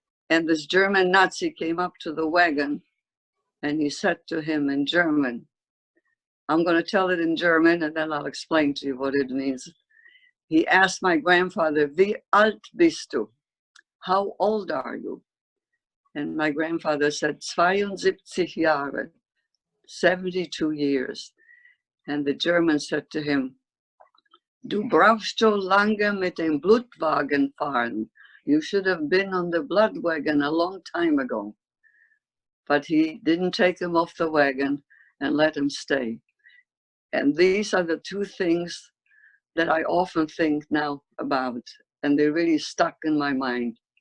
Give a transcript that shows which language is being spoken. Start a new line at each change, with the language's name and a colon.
English: And this German Nazi came up to the wagon and he said to him in German, I'm going to tell it in German and then I'll explain to you what it means. He asked my grandfather,
German: Wie alt bist du?
English: How old are you? And my grandfather said,
German: 72 Jahre,
English: 72 years. And the German said to him,
German: Du brauchst so lange mit dem Blutwagen fahren.
English: You should have been on the blood wagon a long time ago. But he didn't take him off the wagon and let him stay. And these are the two things that I often think now about, and they really stuck in my mind.